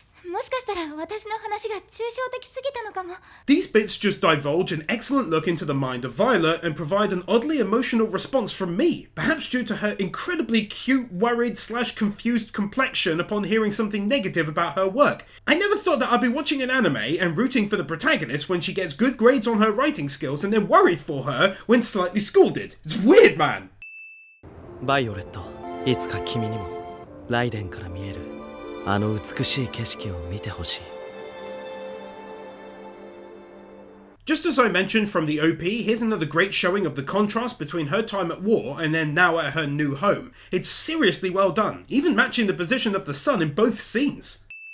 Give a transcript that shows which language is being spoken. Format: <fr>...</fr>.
<ja>もしかしたら私の話が抽象的すぎたのかも。</ja> <en>These bits just divulge an excellent look into the mind of Violet and provide an oddly emotional response from me, perhaps due to her incredibly cute, worried/confused complexion upon hearing something negative about her work. I never thought that I'd be watching an anime and rooting for the protagonist when she gets good grades on her writing skills and then worried for her when slightly scolded. It's weird, man!</en> <ja>バイオレット、いつか君にもライデンから見えるあの美しい景色を見てほしい。</ja> <en>Just as I mentioned from the OP, here's another great showing of the contrast between her time at war and then now at her new home. It's seriously well done, even matching the position of the sun in both scenes.</en>